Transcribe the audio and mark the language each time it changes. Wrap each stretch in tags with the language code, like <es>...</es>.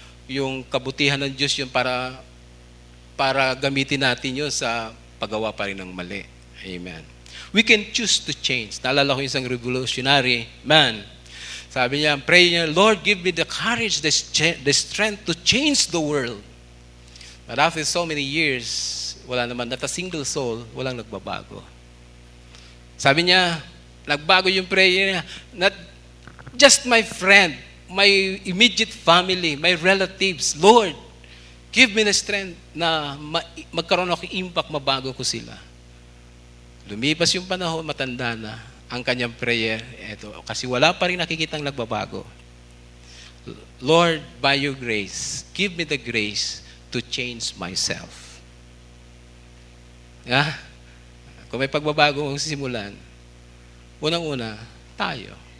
<tl>Yung kabutihan ng Diyos yun para gamitin natin yun sa paggawa pa rin ng mali.</tl> <en>Amen. We can choose to change.</en> <tl>Naalala ko isang</tl> <en>revolutionary man.</en> <tl>Sabi niya, pray niya,</tl> <en>Lord, give me the courage, the strength to change the world. But after so many years,</en> <tl>wala naman,</tl> <en>not a single soul,</en> <tl>walang nagbabago. Sabi niya, nagbago yung prayer niya.</tl> <en>Not just my friend, my immediate family, my relatives.</en> <tl>Lord,</tl> <en>give me the strength</en> <tl>na magkaroon ako impact, mabago ko sila. Lumipas yung panahon, matanda na ang kanyang prayer. Eto, kasi wala pa rin nakikitang nagbabago.</tl> <en>Lord, by your grace, give me the grace to change myself.</en> <tl>Kung may pagbabago ang simulan, unang-una, tayo.</tl>